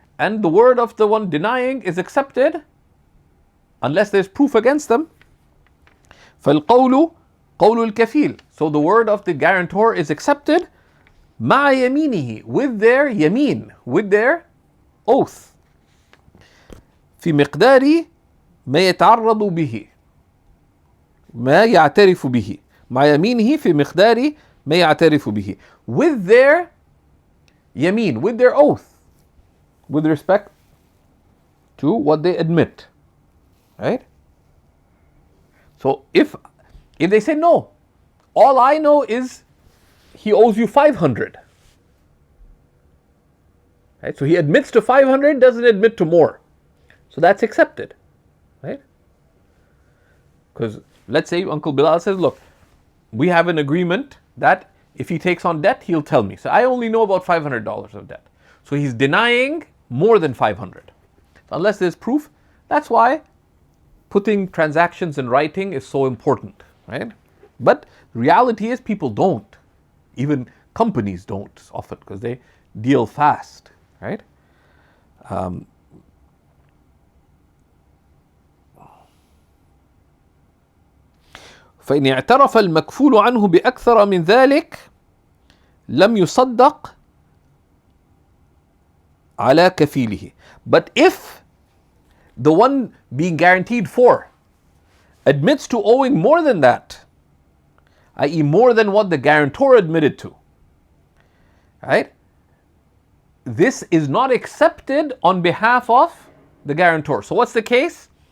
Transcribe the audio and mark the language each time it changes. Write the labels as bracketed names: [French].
[English] And the word of the one denying is accepted unless there's proof against them. [Arabic] فالقول قول الكفيل. [English] So the word of the guarantor is accepted [Arabic] مع يمينه, [English] with their يمين, with their oath. [Arabic] في مقدار ما يتعرض به, ما يعترف به, مع يمينه في مقدار ما يعترف به, [English] with their [Arabic] يمين, [English] with their oath, with respect to what they admit. Right? So if they say no, all I know is he owes you 500. Right? So he admits to 500, doesn't admit to more. So that's accepted. Right? Because let's say Uncle Bilal says, look, we have an agreement that if he takes on debt, he'll tell me. So I only know about $500 of debt. So he's denying more than 500. So unless there's proof, that's why putting transactions in writing is so important, right? But reality is people don't. Even companies don't often because they deal fast, right? [Arabic] فإن اعترف المكفول عنه بأكثر من ذلك لم يصدق على كفيله. [English] But if the one being guaranteed for admits to owing more than that, i.e. more than what the guarantor admitted to, right? This is not accepted on behalf of the guarantor. So what's the case?